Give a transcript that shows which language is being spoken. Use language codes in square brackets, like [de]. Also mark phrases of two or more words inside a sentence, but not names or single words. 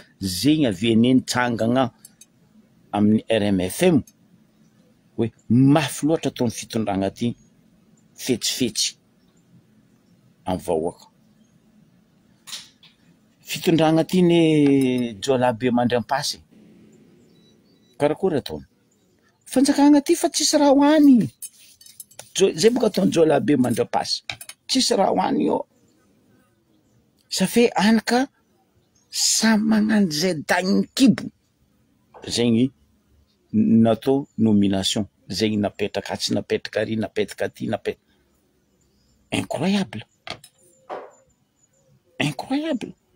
[mg] Zegny aveneny tsangagna amin'ny RMFM hoe mafy loatra taon'ny fitondragna ty fetsifetsy amin'ny vahoaka. Fitondragna ty ne Jolabe Mandram-pasy. Karakory ataony? Fanjakagna ty fa tsisy raha hoany. Zay boka ataony Jolabe Mandram-pasy. Tsisy raha hoany io. [fr] Ça fait [mg] anaka samy magnano zay dagny kibo. Zegny natao nomination. Zegny napetraka tsy napetraka ary, napetraka ty, napetraka. [fr] Incroyable. Incroyable.